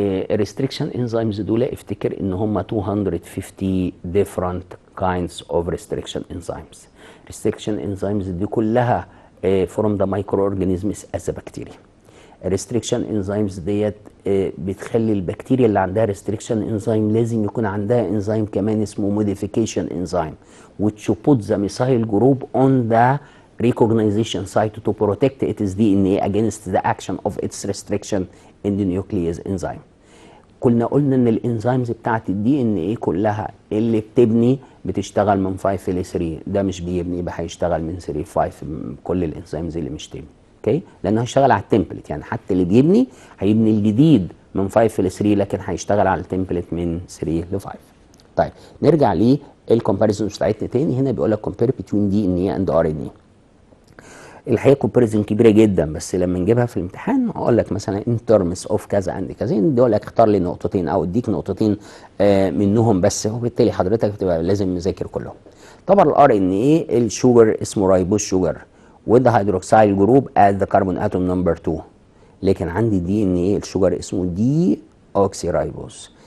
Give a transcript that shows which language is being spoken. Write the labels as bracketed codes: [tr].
[ar] الريستريكشن انزيمز دول افتكر ان هم [en] 250 different kinds of restriction enzymes. restriction enzymes [ar] دي كلها [en] from the microorganisms as a bacteria. [ar] الريستريكشن انزيمز ديت بتخلي البكتيريا اللي عندها ريستريكشن انزيم لازم يكون عندها انزيم كمان اسمه موديفيكيشن انزيم [en] which put the methyl group on the recognition site to protect its DNA against the action of its restriction in the nuclease enzyme. [ar] قلنا ان الانزيمز بتاعت الدي ان ايه كلها اللي بتبني بتشتغل من 5 ل 3، ده مش بيبني، يبقى هيشتغل من 3 ل 5 كل الانزيمز اللي مش تبني. اوكي، لانه هيشتغل على التمبلت، يعني حتى اللي بيبني هيبني الجديد من 5 ل 3، لكن هيشتغل على التمبلت من 3 ل 5. طيب نرجع للكومباريزون بتاعتنا تاني. هنا بيقول لك [en] compare between DNA and RNA. [ar] الحقيقه كومباريزون كبيره جدا، بس لما نجيبها في الامتحان اقول لك مثلا ان ترمز اوف كذا عند كذا، يقول لك اختار لي نقطتين او اديك نقطتين منهم بس، وبالتالي حضرتك بتبقى لازم مذاكر كلهم. طبعا الار ان ايه الشوجر اسمه رايبوز شوجر وذ هيدروكسيل جروب ات ذا كربون اتوم نمبر 2، لكن عندي دي ان ايه الشوجر اسمه دي اوكسي رايبوز.